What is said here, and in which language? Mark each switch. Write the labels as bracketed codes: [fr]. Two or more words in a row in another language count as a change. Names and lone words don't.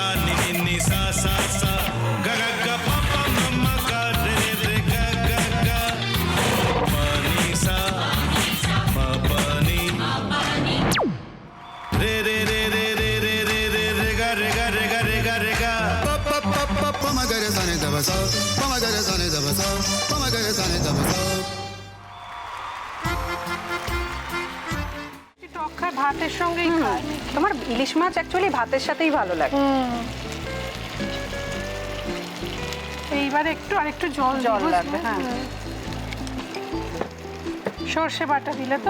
[bn] नि नि नि सा सा सा गा गा गा पा पा मम्मा गा रे रे गा गा गा पा नि सा मा पा नि रे रे रे रे रे रे रे रे रे गा रे गा रे गा रे गा रे गा पा पा पा पा पा मा गा रे सा नि दा बा सा पा मा गा रे सा नि दा बा सा पा मा गा रे सा नि दा बा सा। টক ভাতের সঙ্গেই খায়। তোমার ইলিশ মাছ অ্যাকচুয়ালি ভাতের সাথেই ভালো লাগে। এইবার আরেকটু জল লাগবে। হ্যাঁ, সর্ষে বাটা দিলে তো।